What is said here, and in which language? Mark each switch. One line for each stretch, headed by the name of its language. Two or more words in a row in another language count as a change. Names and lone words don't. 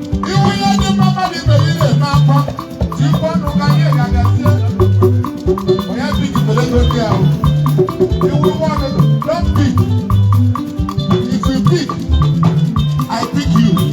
Igbo: Iwu ihe dị mma mmadụ ibe ya na-eme akwa, tikwa ọnụ ka ihe ga-agazie. Onye pick pere gị oke ahụ. Iwu nwa ọdụdụ,
English: don't pick. If you pick, I pick you.